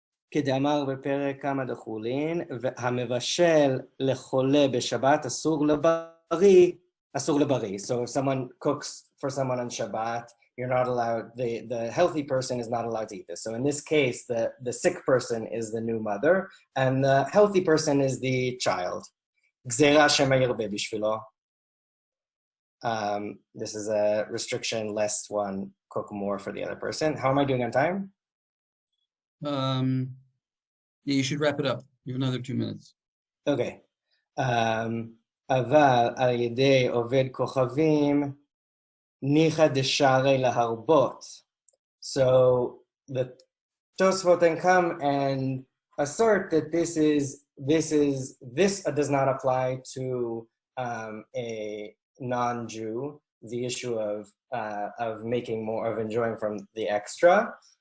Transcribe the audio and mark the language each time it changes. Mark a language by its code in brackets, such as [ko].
[he] כדאמר בפרק כמה דחולין, המבשל לחולה בשבת אסור לבריא. [en] So if someone cooks for someone on Shabbat, you're not allowed, the healthy person is not allowed to eat this. So in this case, the sick person is the new mother, and the healthy person is the child. [he] גזירה שמא ירבה בשבילו. [en] This is a restriction lest one cook more for the other person. How am I doing on time? Yeah, you should wrap it up. You have another 2 minutes. Okay. [he] אבל על ידי עובד כוכבים ניחא דשערי להרבות. [en] So the Tosfot then come and assert that this does not apply to a non-Jew, the issue of making more, of enjoying from the extra.